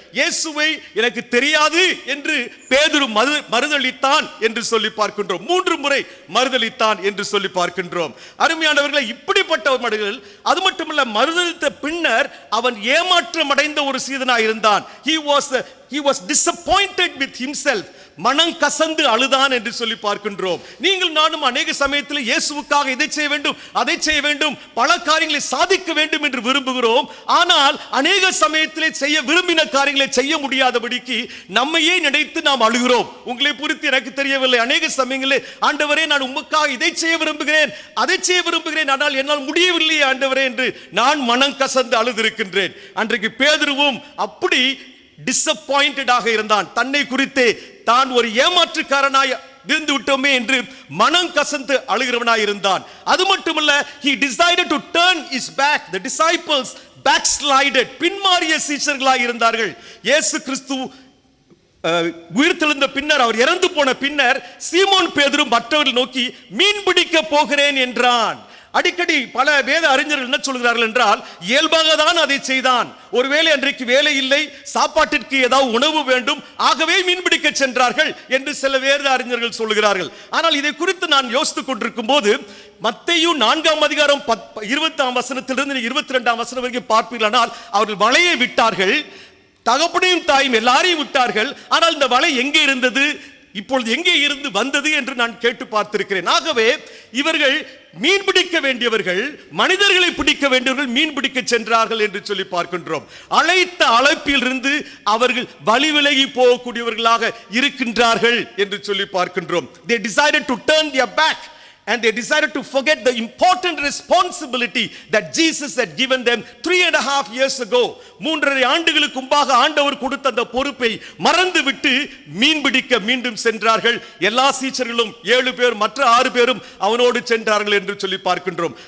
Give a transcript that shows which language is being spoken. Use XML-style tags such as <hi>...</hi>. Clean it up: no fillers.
<ta>இயேசுவை எனக்கு தெரியாது என்று பேதுரு மறுதலித்தான் என்று சொல்லி பார்க்கின்றோம். 3 முறை மறுதலித்தான் என்று சொல்லி பார்க்கின்றோம். அருமையானவர்களை, இப்படிப்பட்டவர்கள், அது மட்டுமல்ல, மறுதலித்த பின்னர் அவன் ஏமாற்றம் அடைந்த ஒரு சீடனாய் இருந்தான்.</ta> <en>He was disappointed with himself.</en> <ta>மனம் கசந்து அழுதான் என்று சொல்லி பார்க்கின்றோம். நீங்கள் நானும் அநேக சமயத்தில் இயேசுவுக்காக இதை செய்ய வேண்டும், அதை செய்ய வேண்டும், பல காரியங்களை சாதிக்க வேண்டும் என்று விரும்புகிறோம். ஆனால் அநேக சமயத்திலே செய்ய விரும்பின காரியங்களை செய்ய முடியாதபடிக்கு நம்மையே நினைத்து நாம் அழுகிறோம். உங்களை குறித்து எனக்கு தெரியவில்லை. அநேக சமயங்களில், ஆண்டவரே, நான் உமக்காக இதை செய்ய விரும்புகிறேன், அதை செய்ய விரும்புகிறேன், ஆனால் என்னால் முடியவில்லையே ஆண்டவரே என்று நான் மனம் கசந்து அழுதிருக்கின்றேன். அன்றைக்கு பேதுருவும் அப்படி டிசப்பாயிண்டடாக இருந்தான். தன்னை குறித்தே தான் ஒரு ஏமாற்றுக்காரனாய் இருந்து விட்டோமே என்று மனம் கசந்து அழுகிறவனாய் இருந்தான். அது மட்டுமல்ல,</ta> <en>he decided to turn his back. The disciples backslided.</en> <ta>பின்மாறிய சீஷர்களாய் இருந்தார்கள். இயேசு கிறிஸ்து உயிர்த்தெழுந்த பின்னர், அவர் இறந்து போன பின்னர், சீமோன் பேதுரு மற்றவர்கள் நோக்கி மீன் பிடிக்க போகிறேன் என்றான். அடிக்கடி பல வேத அறிஞர்கள் என்ன சொல்கிறார்கள் என்றால், இயல்பாக தான் அதை செய்தான். ஒருவேளை அன்றைக்கு வேலை இல்லை, சாப்பாட்டிற்கு ஏதாவது உணவு வேண்டும், ஆகவே மீன்பிடிக்க சென்றார்கள் என்று சில வேத அறிஞர்கள் சொல்கிறார்கள். ஆனால் இதை குறித்து நான் யோசித்துக் கொண்டிருக்கும் போது, மத்தேயு 4 அதிகாரம் 20 வசனத்திலிருந்து 22 வசனம் வரைக்கும் பார்ப்பீர்களானால், அவர்கள் வலையை விட்டார்கள், தகப்பனையும் தாயும் எல்லாரையும் விட்டார்கள். ஆனால் இந்த வலை எங்கே இருந்தது, இப்பொழுது எங்கே இருந்து வந்தது என்று நான் கேட்டு பார்த்திருக்கிறேன். ஆகவே இவர்கள் மீன் பிடிக்க வேண்டியவர்கள், மனிதர்களை பிடிக்க வேண்டியவர்கள் மீன் பிடிக்க சென்றார்கள் என்று சொல்லி பார்க்கின்றோம். அழைத்த அழைப்பில் இருந்து அவர்கள் வழி விலகி போகக்கூடியவர்களாக இருக்கின்றார்கள் என்று சொல்லி பார்க்கின்றோம்.</ta> <en>They decided to turn their back and they decided to forget the important responsibility that Jesus had given them 3.5 years ago.</en> <ta>3.5 ஆண்டுகளுக்கு முன்பாக ஆண்டவர் கொடுத்த அந்த பொறுப்பை மறந்துவிட்டு மீன் பிடிக்க மீண்டும் சென்றார்கள். எல்லா சீஷர்களும் 7 பேர், மற்ற 6 பேரும் அவனோடு சென்றார்கள் என்று சொல்லி பார்க்கின்றோம்.</ta>